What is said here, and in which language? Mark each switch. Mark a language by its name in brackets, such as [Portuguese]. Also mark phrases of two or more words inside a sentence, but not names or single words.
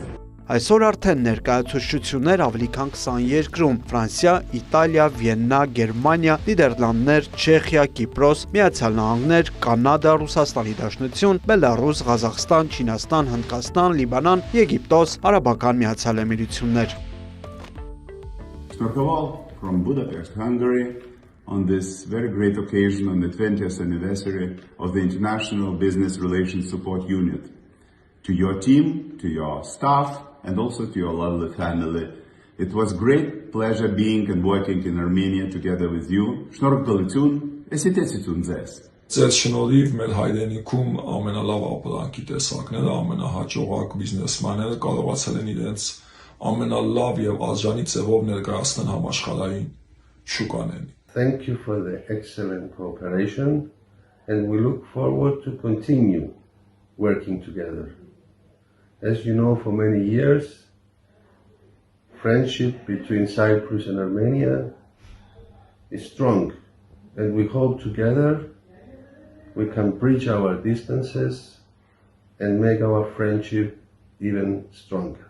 [Armenian] Այսօր արդեն ներկայացուցչություններ ավելի քան 20 երկրում՝ Ֆրանսիա, Իտալիա, Վիեննա, Գերմանիա, Նիդերլանդներ, Չեխիա, Կիպրոս, Միացյալ Նահանգներ, Կանադա, Ռուսաստանի Դաշնություն, Բելարուս, Ղազախստան, Չինաստան, Հնդկաստան, Լիբանան, Եգիպտոս, Արաբական Միացյալ Էմիրություններ։ [English] From Budapest, Hungary, on this very great occasion on the 20th anniversary of the International Business Relations Support Unit. To your team, to your staff, and also to your lovely family. It was great pleasure being and working in Armenia together with you. [Armenian] Շնորհակալություն, էսիտեցություն ձեզ։ Ձեզ շնորհիվ մեր հայրենիքում ամենալավ ապրանքի տեսակները, ամենահաջողակ բիզնեսմենները կարողացել են իրենց ամենալավ եւ արժանի ձևով ներկայացնել համաշխարհային շուկաներին։ [English] Thank you for the excellent cooperation and we look forward to continue working together. As you know, for many years, friendship between Cyprus and Armenia is strong, and we hope together we can bridge our distances and make our friendship even stronger.